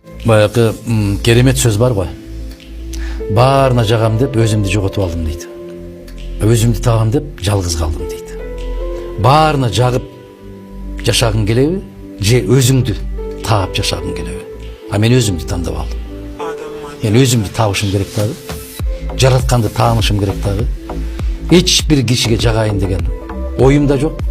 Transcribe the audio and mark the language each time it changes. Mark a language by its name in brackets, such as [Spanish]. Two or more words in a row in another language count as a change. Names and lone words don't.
[Kazakh] Баягы керемет сөз бар ғой. Баарына жагам деп өзімді жоготуп алдым дейді. Өзімді табам деп жалғыз қалдым дейді. [Kyrgyz] Баарына жагып жашагың келеби, же өзіңді таап жашагың келеби? А мен өзімді тандап алдым. Мен өзімді табышым керек дагы. Жаратканды таанышым керек дагы. Эч бир кишиге жагайын деген оюм да жок.